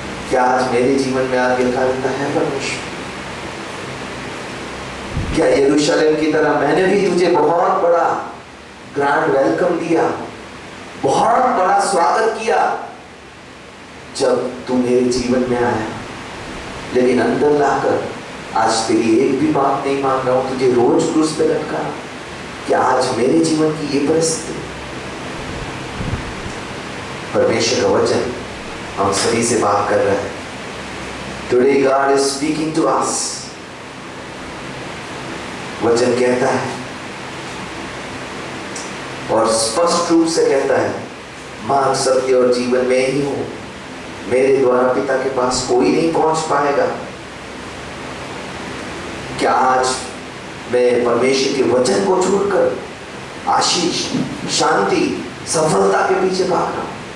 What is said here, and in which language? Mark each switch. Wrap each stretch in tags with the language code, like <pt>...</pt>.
<hi>क्या आज मेरे जीवन में आज्ञाकारिता है? परमेश्वर, क्या यरूशलेम की तरह मैंने भी तुझे बहुत बड़ा ग्रैंड वेलकम दिया, बहुत बड़ा स्वागत किया जब तू मेरे जीवन में आया, लेकिन अंदर लाकर आज तेरी एक भी बात नहीं मान रहा हूं, तुझे रोज क्रूस पे लटका। क्या आज मेरे जीवन की ये परिस्थिति? परमेश्वर का वचन हम सभी से बात कर रहा है।</hi> <en>Today God is speaking to us।</en> <hi>वचन कहता है और स्पष्ट रूप से कहता है, मार्ग, सत्य और जीवन में ही हूं, मेरे द्वारा पिता के पास कोई नहीं पहुंच पाएगा। क्या आज मैं परमेश्वर के वचन को छोड़कर आशीष, शांति, सफलता के पीछे भाग रहा हूं?</hi>